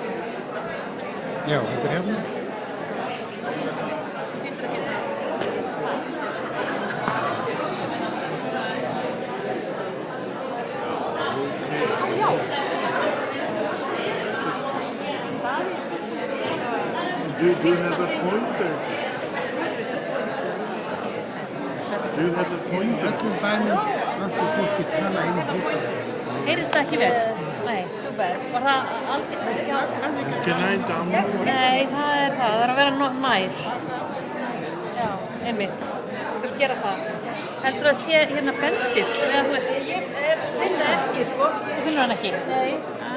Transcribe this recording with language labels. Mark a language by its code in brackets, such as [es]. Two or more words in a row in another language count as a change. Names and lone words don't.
[is] Já, þetta hérna. [en] Do you have a pointer? Do you have a pointer? [is] Öllum bænum vantar fólki tala inn í bókar. Heyrist það ekki vel? Nei, [en] too bad. [is] Var það aldrei? [en] Can I download? [is] Nei, það er að vera nær. Já, einmitt. Ég vil gera það. Heldur að sé hérna bendill, eða þú veist? Ég finn það ekki, sko. Þú finnur hann ekki? Nei.